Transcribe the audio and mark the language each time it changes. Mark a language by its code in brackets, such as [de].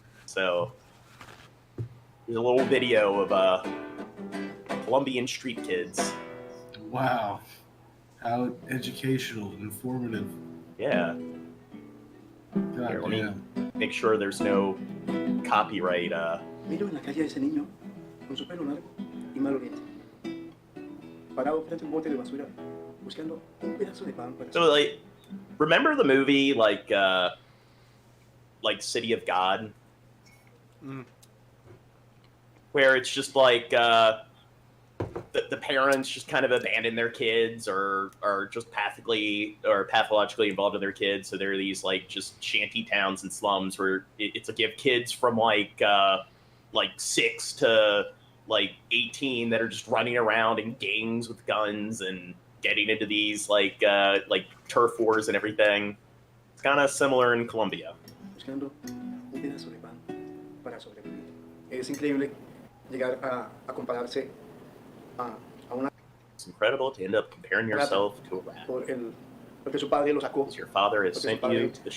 [en] So there's a little video of Colombian street kids. Wow, how educational and informative. Yeah. God Here, let me damn. make sure there's no copyright. [es] Miro en la calle a ese niño con su pelo largo y mal oriente, parado frente a un bote de basura, buscando un pedazo de pan para [en] So like, remember the movie like City of God, where it's just like the parents just kind of abandon their kids or are just pathologically involved in their kids. So there are these like just shanty towns and slums where it's like you have kids from like 6 to like 18 that are just running around in gangs with guns and getting into these like turf wars and everything. It's kind of similar in Colombia. [es] buscando un pedazo de pan para sobrevivir. Es increíble llegar a compararse a una. [en] It's incredible to end up comparing yourself to a rat. [es] Porque su padre lo sacó. [en] Your father has sent you to the